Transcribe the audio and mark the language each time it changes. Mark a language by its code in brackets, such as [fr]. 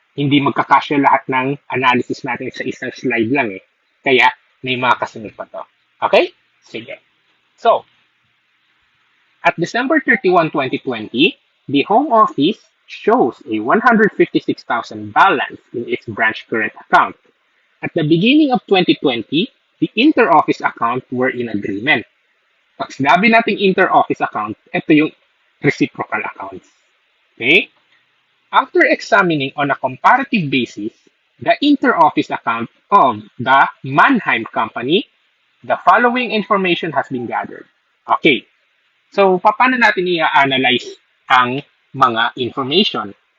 [tl] Hindi magkakasya lahat ng analysis natin sa isang slide lang eh. Kaya, may mga kasunod pa to. Okay? Sige. [en] So, at December 31, 2020, the Home Office shows a 156,000 balance in its branch current account. At the beginning of 2020, the inter-office account were in agreement. [tl] Pag sinabi natin inter-office account, ito yung reciprocal accounts. Okay? [en] After examining on a comparative basis the inter-office account of the Mannheim Company, the following information has been gathered. Okay. [tl] So, paano natin i-analyze ang mga information?